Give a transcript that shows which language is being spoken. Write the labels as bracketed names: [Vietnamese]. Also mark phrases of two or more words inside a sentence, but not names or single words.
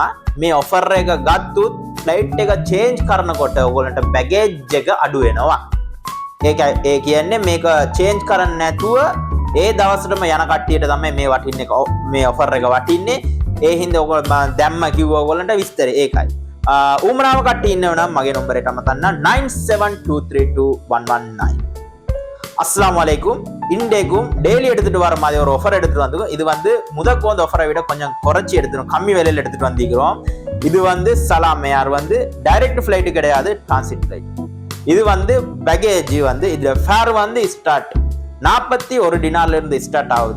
[Sinhala] මේ ඔෆර් එක ගත්තොත් ෆ්ලයිට් එක චේන්ජ් කරනකොට ඔයගොල්ලන්ට බැගේජ් එක අඩු වෙනවා. ඒ කියන්නේ මේක චේන්ජ් කරන්න නැතුව ඒ දවසටම යන කට්ටියට තමයි මේ වටින්නේ මේ ඔෆර් එක වටින්නේ. ඒ හින්දා ඔයගොල්ලෝ දැම්ම කිව්වා ඔයගොල්ලන්ට විස්තරය ඒකයි. ඌමනාව කට්ටිය ඉන්නව නම් මගේ නම්බරයට අමතන්න 97232119. [Arabic] السلام عليكم. [Tamil] இன்றைக்கும் டெய்லி எடுத்துட்டு வர மாதிரி ஒரு ஆஃபர் எடுத்துட்டு வந்துக்கும். இது வந்து முதற்கு வந்து ஆஃபரை விட கொஞ்சம் குறைச்சி எடுத்துடும், கம்மி விலையில் எடுத்துட்டு வந்திருக்கிறோம். இது வந்து சலாம் ஏர் வந்து [English] direct flight [Tamil] கிடையாது, [English] transit flight. [Tamil] இது வந்து பேக்கேஜ் வந்து இதுல ஃபேர் வந்து ஸ்டார்ட் 41 டினார்ல இருந்து ஸ்டார்ட் ஆகுது.